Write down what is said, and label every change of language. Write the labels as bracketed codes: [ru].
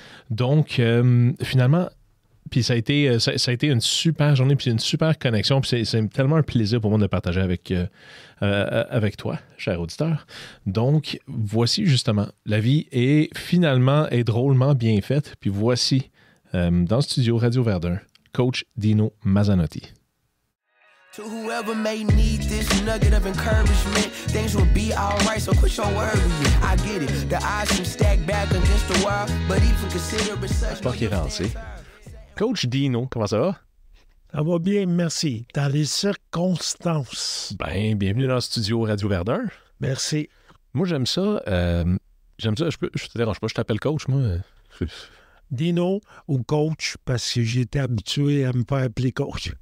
[fr] Donc, finalement, puis ça a été une super journée, puis une super connexion, puis c'est tellement un plaisir pour moi de partager avec toi, cher auditeur. Donc, voici justement, la vie est finalement et drôlement bien faite, puis voici, dans le studio Radio Verdun, Coach Dino Mazzanotti. [en] To whoever may need this nugget of encouragement, things will be alright, so quit your worry. I get it, the odds seem stacked back against the wall, but even consider it such... [fr] Pas qu'il est lancé. Coach Dino, comment ça va? Ça va bien, merci. Dans les circonstances. Ben, bienvenue dans le studio Radio Verdun. Merci. Moi, j'aime ça. Je te dérange pas, je t'appelle coach, moi. Dino ou coach, parce que j'étais habitué à me faire appeler coach.